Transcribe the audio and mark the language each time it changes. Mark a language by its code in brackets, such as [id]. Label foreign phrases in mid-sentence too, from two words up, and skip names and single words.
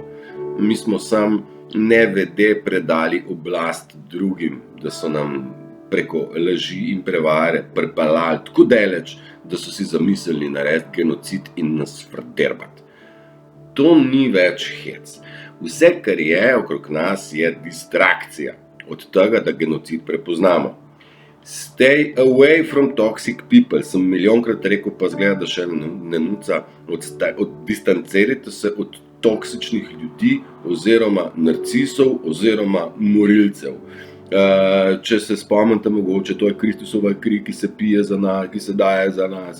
[sl] Mi smo sam nevede predali oblast drugim, da so nam preko laži in prevare pripeljali tako daleč, da so si zamislili narediti genocid in nas frderbati. To ni več hec. Vse, kar je okrog nas, je distrakcija od tega, da genocid prepoznamo. [en] Stay away from toxic people, [sl] sem milijonkrat rekel, pa zgleda, da še ne nuca, distancirajte se od toksičnih ljudi oziroma narcisov oziroma morilcev. Če se spomnite mogoče, to je Kristusova kri, ki se pije za nas, ki se daje za nas.